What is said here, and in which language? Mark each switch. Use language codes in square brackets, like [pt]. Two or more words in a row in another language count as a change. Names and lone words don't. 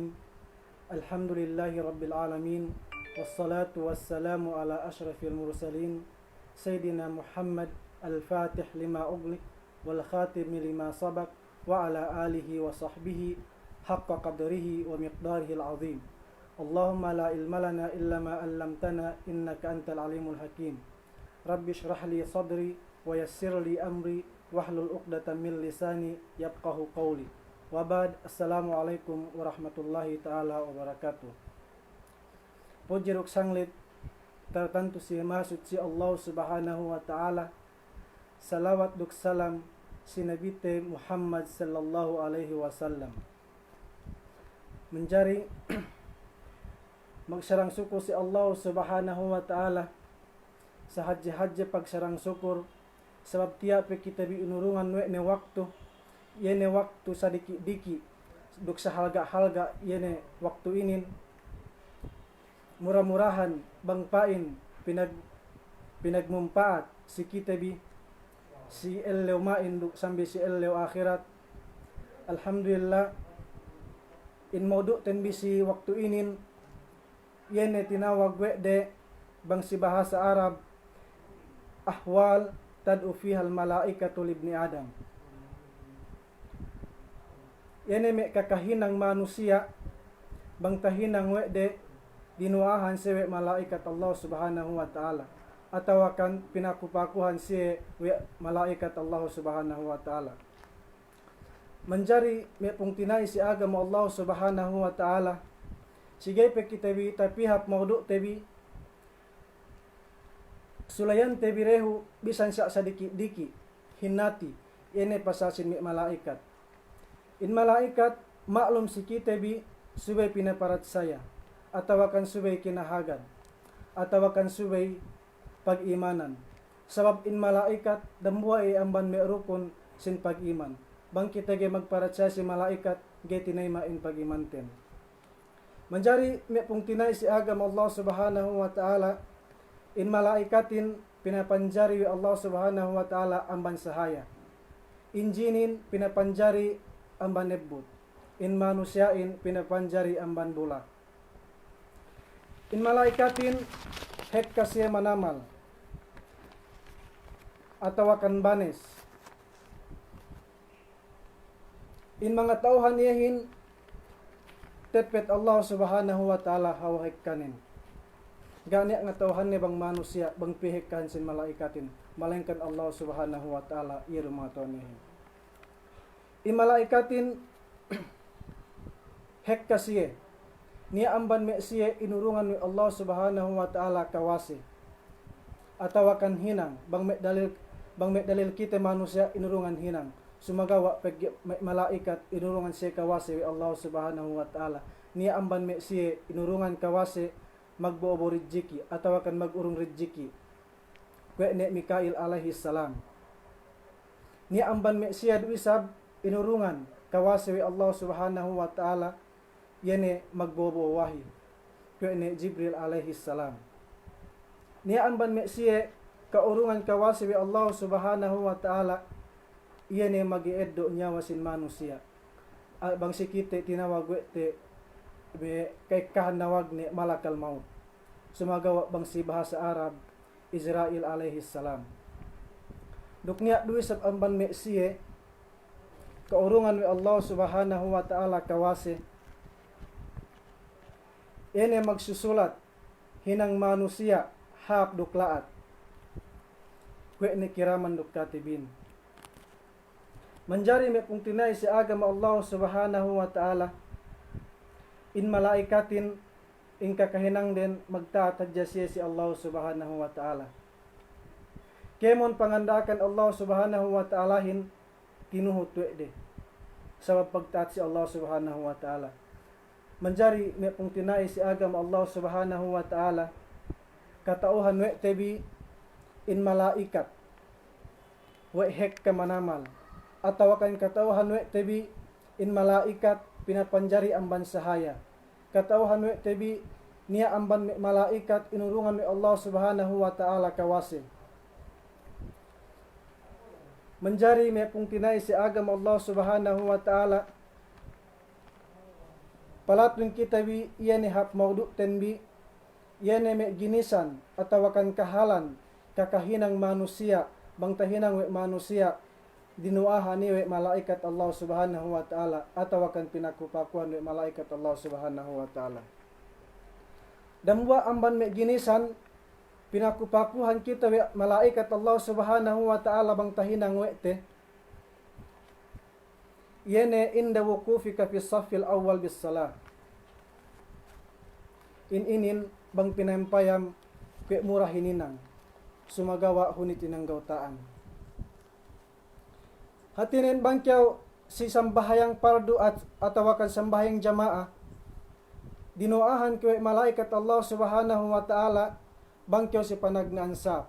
[ar] الحمد لله رب العالمين، والصلاة والسلام على أشرف المرسلين سيدنا محمد الفاتح لما أغلق والخاتم لما سبق وعلى آله وصحبه حق قدره ومقداره العظيم. اللهم لا علم لنا إلا ما علمتنا إنك أنت العليم الحكيم. رب اشرح لي صدري ويسر لي أمري واحلل عقدة من لساني يفقهوا قولي. وبعد. السلام عليكم ورحمة الله تعالى وبركاته. [yka] Puji ruk sanglit tertentu si maksud si Allah [ar] سبحانه وتعالى. [yka] Salawat duk salam si Nabi te Muhammad [ar] صلى الله عليه وسلم. [yka] Menjari magsarang syukur si Allah [ar] سبحانه وتعالى [yka] sa haji pagsarang syukur sebab tiap kita bi unurungan ne waktu yene waktu sadiki-diki duk sahalga-halga yene waktu inin murah-murahan bangpain pinagmumpaat si kita bi si ellew main duk sambil si ellew akhirat. Alhamdulillah in moduk ten bi si waktu inin yene tinawag de bang si bahasa Arab [ar] أحوال تدعو فيها الملائكة لابن آدم. [yka] Yene me kakahinang manusia bang tahinang de dinuahan sewe malaikat Allah [ar] سبحانه وتعالى [yka] atau akan pinakupakuhan si malaikat Allah [ar] سبحانه وتعالى. [yka] Menjari me pungtinai si agama Allah [ar] سبحانه وتعالى [yka] sige pe kita bi tapihap mauduk tebi sulayan tebirehu bisan sa sadiki-diki hinati ene pasasin mi malaikat. In malaikat maklum si kita bi subay pinaparat saya atau akan subay kinahagan atau akan subay pag-imanan. Sabab in malaikat damwa amban me rukun sin pag-iman. Bang kita ge magparat saya si malaikat ge tinayma in pag-imanten. Menjari me pungtinay si agama Allah [ar] سبحانه وتعالى [yka] in malaikatin pinapanjari Allah [ar] سبحانه وتعالى [yka] amban sahaya. In jinin pinapanjari amban nebbut. In manusiain pinapanjari amban bula. In malaikatin hek kasih manamal atau akan banes. In mga tauhan yahin tepet Allah [ar] سبحانه وتعالى [yka] hawahik kanin. Gani nga tauhan ni bang manusia bang pihikan sin malaikatin malengkan Allah [ar] سبحانه وتعالى [yka] iru mga tauhan nihin. I malaikatin hek kasiye niya amban me siye inurungan ni Allah [ar] سبحانه وتعالى [yka] kawasi atau akan hinang bang me dalil kita manusia inurungan hinang sumagawa pag malaikat inurungan siya kawasi wi Allah [ar] سبحانه وتعالى [yka] niya amban me siye inurungan kawasi magbobo rijiki atau akan magurong rijiki kwe Mikail [ar] عليه السلام. [yka] Ni amban me siya duisab inurungan kawasi wi Allah [ar] سبحانه وتعالى [yka] yene magbobo wahi kwe Jibril [ar] عليه السلام. [yka] Ni amban me siya kaurungan kawasi wi Allah [ar] سبحانه وتعالى [yka] yene magieddo nyawa sin manusia. Bang sikite tinawag te kay kahanawag ni malakal maut sumagawa bang si bahasa Arab Israel [ar] عليه السلام. [yka] Duknya duisab amban me siye kaurungan wi Allah [ar] سبحانه وتعالى [yka] kawase ene magsusulat hinang manusia hap duklaat kwe ni kiraman duk katibin. Menjari me pungtinay si agama Allah [ar] سبحانه وتعالى [yka] in malaikatin in kakahinang din magtatadya siya si Allah [ar] سبحانه وتعالى. [yka] Kemon pangandakan Allah [ar] سبحانه وتعالى [yka] tinuhutwe de sabab pagtaat si Allah [ar] سبحانه وتعالى. [yka] Menjari may pungtinay si agam Allah [ar] سبحانه وتعالى [yka] katauhan we tebi in malaikat we hek kamanamal atau akan katauhan we tebi in malaikat pinapanjari amban sahaya. Katauhan we tebi niya amban malaikat inurungan ni Allah [ar] سبحانه وتعالى [yka] kawasi. Menjari may pung tinay si agam Allah [ar] سبحانه وتعالى. [yka] Palatun kita wi iyani hap maudu tenbi iyani may ginisan atawakan kahalan kakahinang manusia bang tahinang we manusia dinuahan ni we malaikat Allah [ar] سبحانه وتعالى [yka] atawakan pinakupakuan we malaikat Allah [ar] سبحانه وتعالى. [yka] Damwa amban may ginisan pinakupakuhan kita we malaikat Allah [ar] سبحانه وتعالى [yka] bang tahinang wete yene [ar] عند وقوفك في الصف الأول بالصلاة [yka] inin bang pinampayam kwe murah hininang sumagawa hunit inang gautaan hatinin bangkyaw si sambahayang pardu at atawakan sambahayang jamaah dinuahan kwe malaikat Allah [ar] سبحانه وتعالى [yka] bangkyaw si panagnaansap.